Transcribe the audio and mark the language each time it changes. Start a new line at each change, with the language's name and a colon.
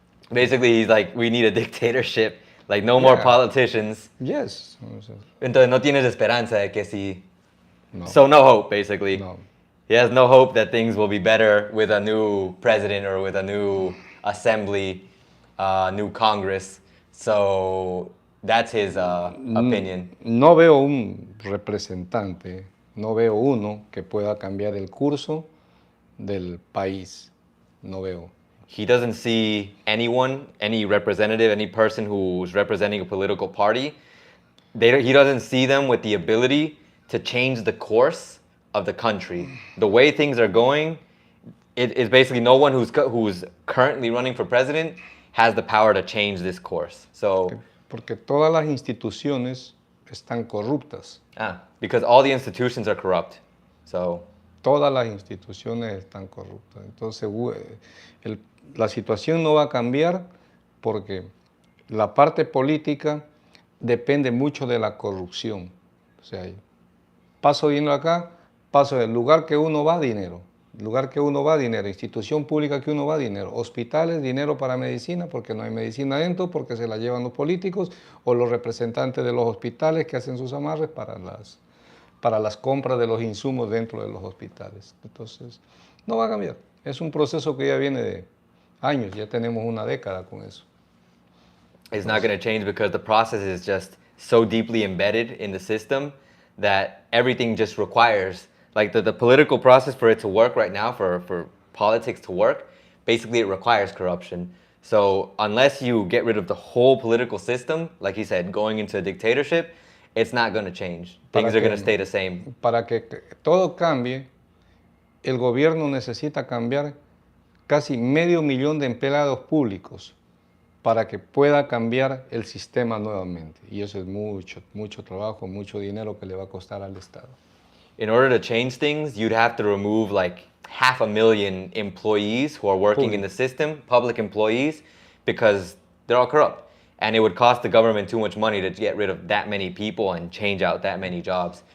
English: Basically, he's like, we need a dictatorship, like no more politicians. Yes.
Spanish: Entonces no tienes esperanza de que sí. No.
English: So no hope, basically. No. He has no hope that things will be better with a new president or with a new assembly, new Congress. So that's his opinion.
Spanish: No veo un representante, no veo uno que pueda cambiar el curso del país. No veo.
English: He doesn't see anyone, any representative, any person who's representing a political party. He doesn't see them with the ability to change the course of the country. The way things are going, it is basically no one who's currently running for president has the power to change this course. So,
Spanish: porque todas las instituciones están corruptas.
English: Because all the institutions are corrupt. So,
Spanish: todas las instituciones están corruptas. Entonces, la situación no va a cambiar porque la parte política depende mucho de la corrupción. O sea, paso dinero acá, paso del lugar que uno va, dinero. Lugar que uno va, dinero. Institución pública que uno va, dinero. Hospitales, dinero para medicina, porque no hay medicina adentro, porque se la llevan los políticos o los representantes de los hospitales que hacen sus amarres para las compras de los insumos dentro de los hospitales. Entonces, no va a cambiar. Es un proceso que ya viene de años, ya tenemos una década con eso.
English: It's not going to change because the process is just so deeply embedded in the system that everything just requires, like the political process for it to work right now, for politics to work, basically it requires corruption. So unless you get rid of the whole political system, like he said, going into a dictatorship, it's not going to change. Things are going to stay the same.
Spanish: Para que todo cambie, el gobierno necesita cambiar casi 500,000 de empleados públicos para que pueda cambiar el sistema nuevamente. Y eso es mucho trabajo, mucho dinero que le va a costar al Estado.
English: In order to change things, you'd have to remove like 500,000 employees who are working in the system, public employees, because they're all corrupt. And it would cost the government too much money to get rid of that many people and change out that many jobs.